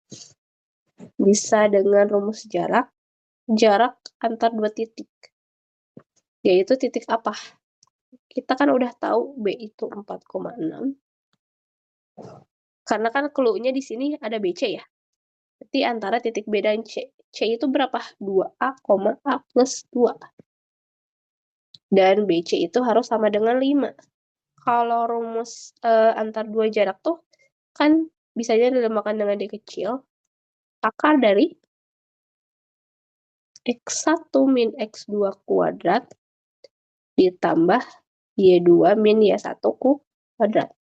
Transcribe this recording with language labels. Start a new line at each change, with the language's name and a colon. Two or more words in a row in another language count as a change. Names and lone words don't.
Indonesian: Bisa dengan rumus jarak antar 2 titik. Yaitu titik apa? Kita kan udah tahu B itu 4,6. Karena kan clue-nya di sini ada BC ya. Berarti antara titik B dan C. C itu berapa? 2A, A plus 2. Dan BC itu harus sama dengan 5. Kalau rumus antar dua jarak tuh kan bisanya dilemakan dengan D kecil. Akar dari X1 min X2 kuadrat ditambah Y2 min Y1 kuadrat.